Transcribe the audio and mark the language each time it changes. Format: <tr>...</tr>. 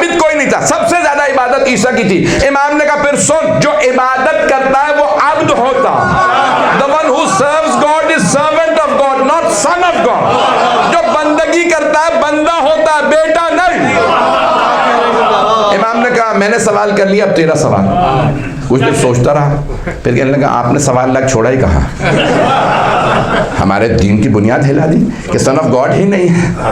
<ur>نہیں تھا, سب سے زیادہ عبادت عیسیٰ کی تھی. امام نے کہا پھر سن, جو عبادت کرتا ہے وہ عبد ہوتا.</ur> <en>The one who serves God is servant of God, not son of God.</en> <ur>جو بندگی کرتا ہے بندہ ہوتا ہے, بیٹا نہیں. امام نے کہا میں نے سوال کر لیا, اب تیرا سوال. کچھ دیر سوچتا رہا, پھر کہنے لگا آپ نے سوال لاکھ چھوڑا ہی کہاں, ہمارے دین کی بنیاد ہلا دی کہ</ur> <en>son of God</en> <ur>ہی نہیں ہے.</ur>